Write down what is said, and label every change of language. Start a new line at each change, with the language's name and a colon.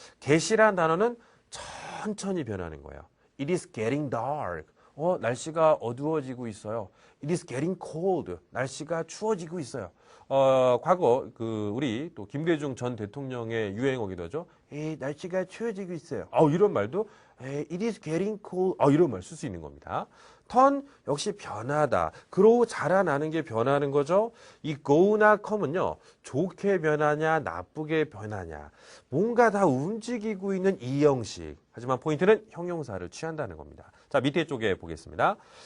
Korean: get이라는 단어는 천천히 변하는 거예요.
English: It is getting dark.
Korean: 날씨가 어두워지고 있어요.
English: It is getting cold.
Korean: 날씨가 추워지고 있어요. 과거 우리 또 김대중 전 대통령의 유행어기도 하죠. 날씨가 추워지고 있어요. 이런 말도
English: it is getting cold.
Korean: 이런 말 쓸 수 있는 겁니다. turn 역시 변하다. grow 자라나는 게 변하는 거죠. 이 go나 come은요. 좋게 변하냐 나쁘게 변하냐. 뭔가 다 움직이고 있는 이 형식. 하지만 포인트는 형용사를 취한다는 겁니다. 자, 밑에 쪽에 보겠습니다.